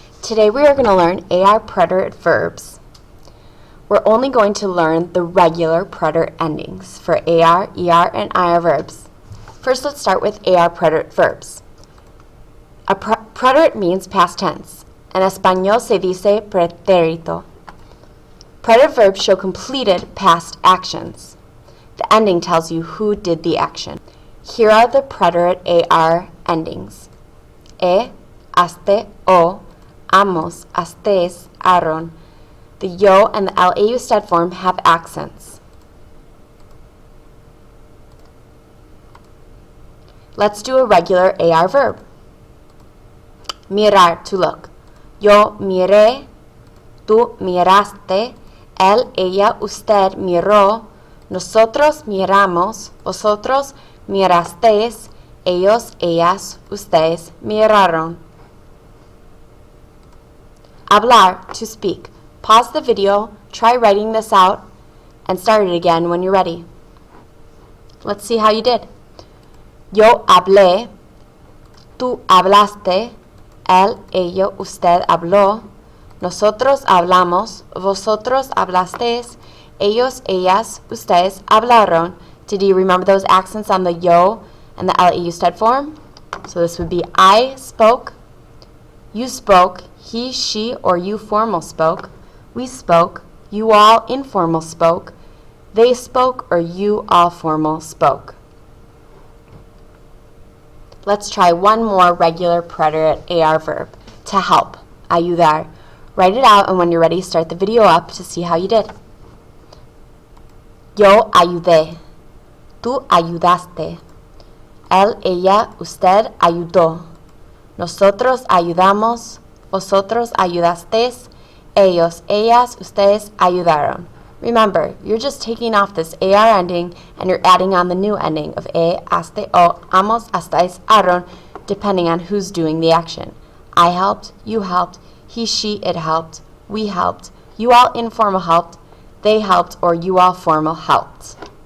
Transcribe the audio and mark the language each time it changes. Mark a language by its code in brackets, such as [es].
[en] Today we are going to learn AR preterite verbs. We're only going to learn the regular preterite endings for AR, ER, and IR verbs. First, let's start with AR preterite verbs. A preterite means past tense. [es] En español se dice pretérito. [en] Preterite verbs show completed past actions. The ending tells you who did the action. Here are the preterite AR endings. Aste, o, amos, astes, aron. The yo and the lau sted form have accents. Let's do a regular AR verb. Mirar, to look. [es] Yo miré, tú miraste, él, ella, usted miró, nosotros miramos, vosotros mirasteis, ellos, ellas, ustedes miraron. [en] Hablar, to speak. Pause the video, try writing this out, and start it again when you're ready. Let's see how you did. [es] Yo hablé, tú hablaste, él, ella, usted habló, nosotros hablamos, vosotros hablasteis, ellos, ellas, ustedes hablaron. [en] Did you remember those accents on the yo and the lau sted form? So this would be I spoke, you spoke, he, she, or you formal spoke, we spoke, you all informal spoke, they spoke, or you all formal spoke. Let's try one more regular preterite AR verb, to help, ayudar. Write it out, and when you're ready, start the video up to see how you did. [es] Yo ayudé, tú ayudaste, él, ella, usted ayudó, nosotros ayudamos, vosotros ayudasteis, ellos, ellas, ustedes ayudaron. [en] Remember, you're just taking off this AR ending and you're adding on the new ending of aste, o, amos, astais, aron, depending on who's doing the action. I helped, you helped, he, she, it helped, we helped, you all informal helped, they helped, or you all formal helped.